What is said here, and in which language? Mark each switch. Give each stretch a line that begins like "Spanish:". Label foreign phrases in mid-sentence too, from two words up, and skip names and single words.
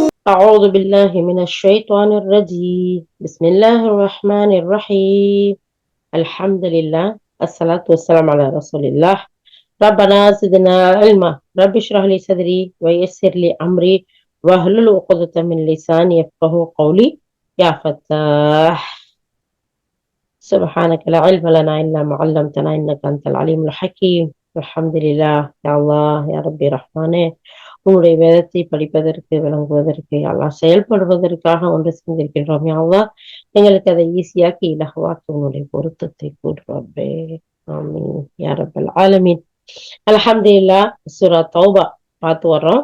Arabic: أعوذ بالله من الشيطان الرجيم بسم الله الرحمن الرحيم الحمد لله الصلاة والسلام على رسول الله ربنا زدنا علما رب اشرح لي صدري ويسر لي أمري واحلل عقدة من لساني يفقهوا قولي يا فتاح سبحانك لا علم لنا إلا ما علمتنا إنك أنت العليم الحكيم الحمد لله يا الله يا ربي رحمانه
Tamil: உன்னுடைய வேதத்தை படிப்பதற்கு விளங்குவதற்கு எல்லாம் செயல்படுவதற்காக ஒன்று செஞ்சிருக்கின்றோம் அல்லாஹ் எங்களுக்கு அதை ஈஸியாக்கி இலகுவாக்கி உன்னுடைய பொருத்தத்தை கூடுறப்பே
Arabic: آمين يا رب العالمين.
Tamil: அல்ஹம்துலில்லாஹ். சூரா தௌபா பார்த்து வர்றோம்.